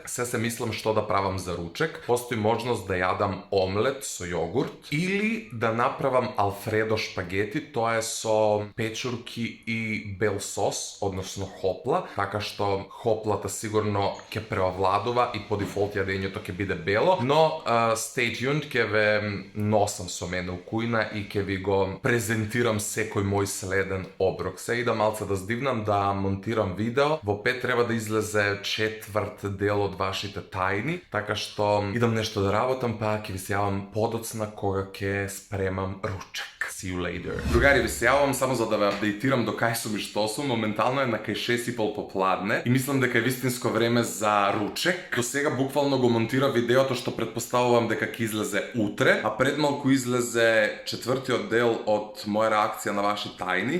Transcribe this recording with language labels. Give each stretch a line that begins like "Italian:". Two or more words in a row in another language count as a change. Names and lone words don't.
Macedonian: Се мислам што да правам за ручек. Постои можност да јадам омлет со јогурт или да направам алфредо шпагети, тоа е со печурки и бел сос, односно хопла, така што хоплата сигурно ќе преовладува и по дефолт јадењето ќе биде бело, но
English: stay tuned,
Macedonian: ќе ве носам со мене у кујна и ќе ви го презентирам секој мој следен оброк. Се ида малце да здивнам да монтирам видео, во 5 треба да излезе 4 дел од вашите тајни, така што идам нешто да работам, па ќе ви се јавам подоцна кога ќе спремам ручек.
English: See you later.
Macedonian: Другари, ви се јавам само за да ве апдейтирам до кај сум и што сум. Моментално е на кај 6:30 попладне и мислам дека е вистинско време за ручек. До сега буквално го монтира видеото што претпоставувам дека ќе излезе утре, а пред малку излезе 4-тиот дел од моја реакција на ваши тајни.